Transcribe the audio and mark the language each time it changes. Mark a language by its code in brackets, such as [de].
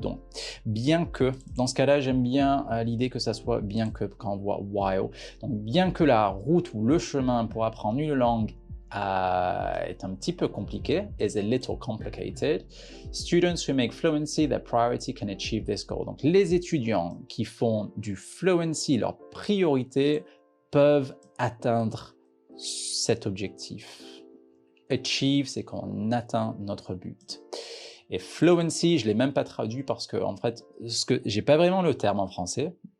[fr] Donc, bien que, dans ce cas-là, j'aime bien l'idée que ça soit bien que quand on voit while. Donc, bien que la route ou le chemin pour apprendre une langue est un petit peu compliqué, [en] is a little complicated. Students who make fluency their priority can achieve this goal. [fr] Donc, les étudiants qui font du fluency leur priorité peuvent atteindre cet objectif. Achieve, c'est quand on atteint notre but. Et fluency, je ne l'ai même pas traduit parce que, en fait, j'ai pas vraiment le terme en français.